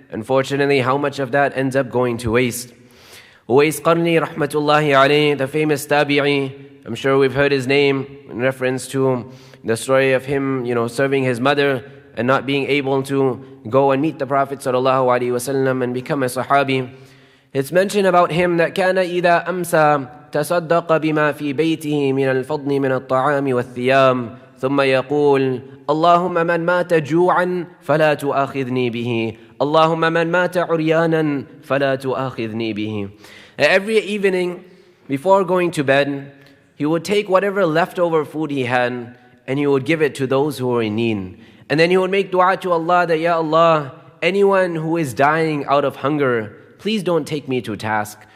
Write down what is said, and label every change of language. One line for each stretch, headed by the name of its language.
English: Unfortunately, how much of that ends up going to waste? Uwais Qarni rahmatullahi alayhi, the famous tabi'i, I'm sure we've heard his name in reference to the story of him, serving his mother and not being able to go and meet the Prophet sallallahu alaihi wasallam and become a sahabi. It's mentioned about him that
Arabic: كان إذا أمسى تصدق بما في بيته من الفضل من الطعام والثياب ثم يقول اللهم من مات جوعا فلا تؤاخذني به اللهم من مات عريانا فلا تؤاخذني به.
English: Every evening before going to bed, he would take whatever leftover food he had and he would give it to those who were in need. And then he would make dua to Allah that, Ya Allah, anyone who is dying out of hunger, please don't take me to task.